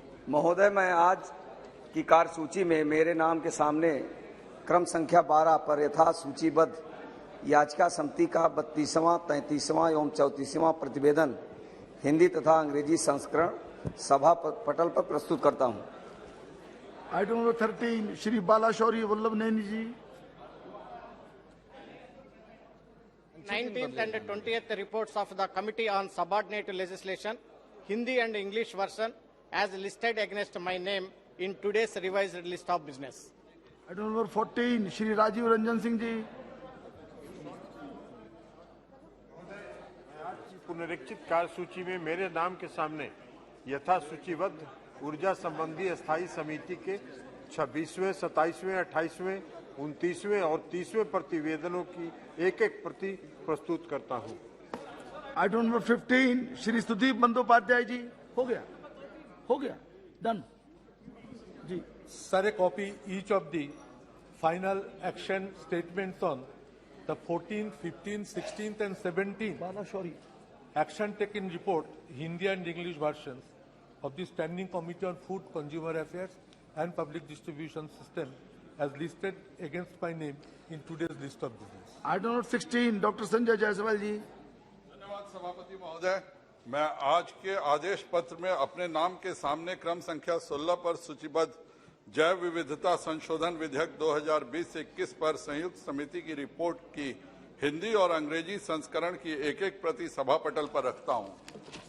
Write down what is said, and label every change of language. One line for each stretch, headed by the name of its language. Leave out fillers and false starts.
Hindi: महोदय, मैं आज की कार्यसूची में मेरे नाम के सामने क्रम संख्या 12 पर यथा सूचीबद्ध याचिका समिति का 32वां, 33वां एवं 34वां प्रतिवेदन हिंदी तथा अंग्रेजी संस्करण सभा पटल पर प्रस्तुत करता हूं। Item number 13, Shri बालाशौरी Vallabh Naini ji.
English: 19th and 20th reports of the Committee on Subordinate Legislation, Hindi and English version, as listed against my name in today's revised list of business.
Hindi: Item number 14 Shri Rajiv Ranjan Singh ji. पुनरीक्षित कार्यसूची में मेरे नाम के सामने यथा सूचीबद्ध ऊर्जा संबंधी स्थायी समिति के 26वें, 27वें, 28वें, 29वें और 30वें प्रतिवेदनों की एक एक प्रति प्रस्तुत करता हूं। आइटम नंबर 15 श्री सुदीप बंदोपाध्याय जी। हो गया done ji.
English: Sir, a copy each of the final action statements on the 14th, 15th, 16th and 17th action taken report, Hindi and English versions of the Standing Committee on Food, Consumer Affairs and Public Distribution System as listed against my name in today's list of business.
Hindi: Item number 16 doctor Sanjay Jaiswal जी। धन्यवाद सभापति महोदय। मैं आज के आदेश पत्र में अपने नाम के सामने क्रम संख्या 16 पर सूचीबद्ध जैव विविधता संशोधन विधेयक 2020-21 पर संयुक्त समिति की रिपोर्ट की हिंदी और अंग्रेजी संस्करण की एक एक प्रति सभा पटल पर रखता हूं।